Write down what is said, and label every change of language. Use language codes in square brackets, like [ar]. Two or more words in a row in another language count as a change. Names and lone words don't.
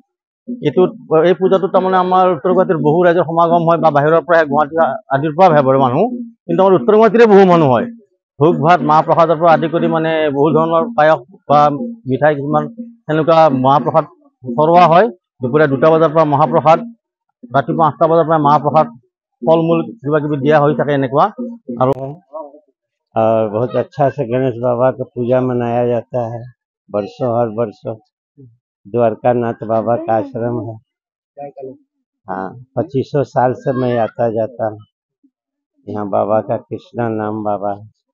[as] এই পূজাটোত তাৰমানে আমাৰ উত্তৰ গুৱাহাটীৰ বহু ৰাইজৰ সমাগম হয় বা বাহিৰৰ পৰা গুৱাহাটী আদিৰ পৰা আহে বাৰু মানুহ, কিন্তু আমাৰ উত্তৰ গুৱাহাটীৰে বহু মানুহ হয়। ভোগ ভাত মাহ প্ৰসাদৰ পৰা আদি কৰি মানে বহু ধৰণৰ পায়স বা মিঠাই কিছুমান সেনেকুৱা মহাপ্ৰসাদ চৰোৱা হয়। দুপৰীয়া 2টা বজাৰ পৰা মহাপ্ৰসাদ, ৰাতিপুৱা 8টা বজাৰ পৰা মহাপ্ৰসাদ, ফল মূল কিবা কিবি দিয়া হৈ থাকে এনেকুৱা। আৰু [hi] बहुत अच्छा से गणेश बाबा का पूजा मनाया जाता है हर वर्षों। द्वारका नाथ बाबा का आश्रम है। हाँ, 2500 साल से मैं आता जाता हूँ यहाँ। बाबा का कृष्णा नाम बाबा है।